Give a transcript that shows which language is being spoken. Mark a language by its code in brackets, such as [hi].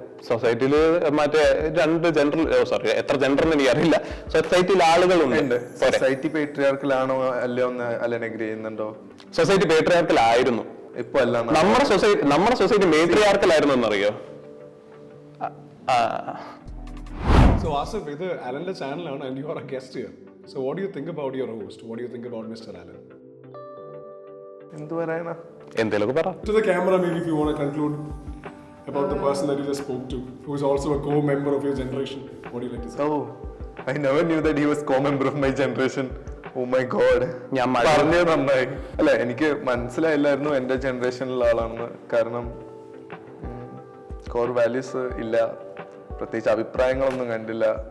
[ml] സൊസൈറ്റിയിൽ മറ്റേ രണ്ട് ജെൻഡർ, സോറി എത്ര ജെൻഡർ എന്ന് എനിക്കറിയില്ല, സൊസൈറ്റിയിൽ ആളുകളുണ്ട്. സൊസൈറ്റി പേട്രിയാർക്കലാണോ അല്ലയോ എന്ന് അലൻ എഗ്രി ചെയ്യുന്നുണ്ടോ? സൊസൈറ്റി പേട്രിയാർക്കലായിരുന്നു, ഇപ്പൊ അല്ല. നമ്മുടെ സൊസൈറ്റി മേട്രിയാർക്കലായിരുന്നു എന്നറിയോ? [en] So Asif, [ml] ഇത് അലന്റെ ചാനലാണ് [en] and you are a guest here. So what do you think about your host? What do you think about Mr. Alan? [ml] എന്ത് പറയാനാ? എന്തെങ്കിലും പറ. [en] To the camera, maybe if you want to conclude about the person that you just spoke to, who is also a co-member of your generation. What do you like to say? Oh, I never knew that he was co-member of my generation. Oh my god. [ml] ഞാൻ പറഞ്ഞത് നന്നായി. അല്ല, എനിക്ക് മനസ്സിലായില്ലായിരുന്നു എന്റെ ജനറേഷനിലുള്ള ആളാണെന്ന്. കാരണം core values ഇല്ല, പ്രത്യേകിച്ച് അഭിപ്രായങ്ങളൊന്നും കണ്ടില്ല.